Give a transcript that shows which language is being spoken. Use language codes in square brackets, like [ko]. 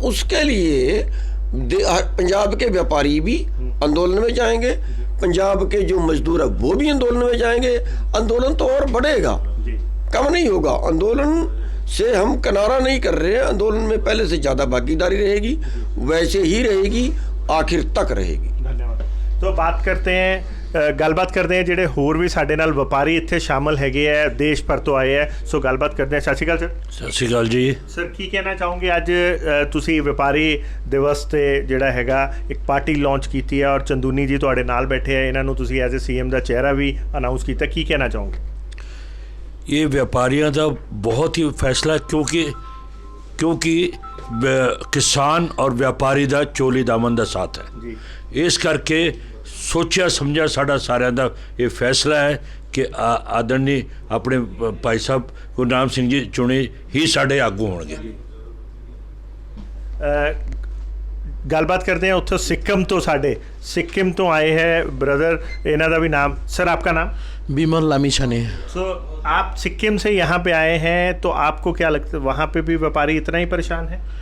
[hi] उसके लिए पंजाब के व्यापारी भी आंदोलन में जाएंगे, पंजाब के जो मजदूर है वो भी आंदोलन में जाएंगे। आंदोलन तो और बढ़ेगा, कम नहीं होगा। आंदोलन से हम किनारा नहीं कर रहे हैं, आंदोलन में पहले से ज्यादा भागीदारी रहेगी, वैसे ही रहेगी, आखिर तक रहेगी। धन्यवाद। तो बात करते हैं, गलबात करते हैं [pa] ਜਿਹੜੇ ਹੋਰ ਵੀ ਸਾਡੇ ਨਾਲ ਵਪਾਰੀ ਇੱਥੇ ਸ਼ਾਮਲ ਹੈਗੇ ਆ, ਦੇਸ਼ ਭਰ ਤੋਂ ਆਏ ਆ। ਸੋ ਗੱਲਬਾਤ ਕਰਦੇ ਹਾਂ। ਸਤਿ ਸ਼੍ਰੀ ਅਕਾਲ ਸਰ। ਸਤਿ ਸ਼੍ਰੀ ਅਕਾਲ ਜੀ। ਸਰ, ਕੀ ਕਹਿਣਾ ਚਾਹੋਗੇ? ਅੱਜ ਤੁਸੀਂ ਵਪਾਰੀ ਦਿਵਸ ਤੇ ਜਿਹੜਾ ਹੈਗਾ ਇੱਕ ਪਾਰਟੀ ਲਾਂਚ ਕੀਤੀ ਹੈ, ਔਰ ਚੰਦੂਨੀ ਜੀ ਤੁਹਾਡੇ ਨਾਲ ਬੈਠੇ ਆ, ਇਹਨਾਂ ਨੂੰ ਤੁਸੀਂ ਐਜ਼ ਅ ਸੀਐਮ ਦਾ ਚਿਹਰਾ ਵੀ ਅਨਾਉਂਸ ਕੀਤਾ। ਕੀ ਕਹਿਣਾ ਚਾਹੋਗੇ? ਇਹ ਵਪਾਰੀਆਂ ਦਾ ਬਹੁਤ ਹੀ ਫੈਸਲਾ, ਕਿਉਂਕਿ ਕਿਸਾਨ ਔਰ ਵਪਾਰੀ ਦਾ ਚੋਲੀ ਦਾਮਨ ਦਾ ਸਾਥ ਹੈ ਜੀ। ਇਸ ਕਰਕੇ ਸੋਚਿਆ ਸਮਝਿਆ ਸਾਡਾ ਸਾਰਿਆਂ ਦਾ ਇਹ ਫੈਸਲਾ ਹੈ ਕਿ ਆਦਰਣੀ ਆਪਣੇ ਭਾਈ ਸਾਹਿਬ ਗੁਰਨਾਮ ਸਿੰਘ ਜੀ ਚੁਣੇ ਹੀ ਸਾਡੇ ਆਗੂ ਹੋਣਗੇ। ਗੱਲਬਾਤ ਕਰਦੇ हैं ਉੱਥੋਂ ਸਿੱਕਮ ਤੋਂ, ਸਾਡੇ [hi] सिक्किम तो आए हैं ब्रदर, इन्हों का भी नाम। सर, आपका नाम? विमल लामिछाने। सो आप सिक्किम से यहाँ पे आए हैं, तो आपको क्या लगता है वहाँ पे भी व्यापारी इतना ही परेशान है?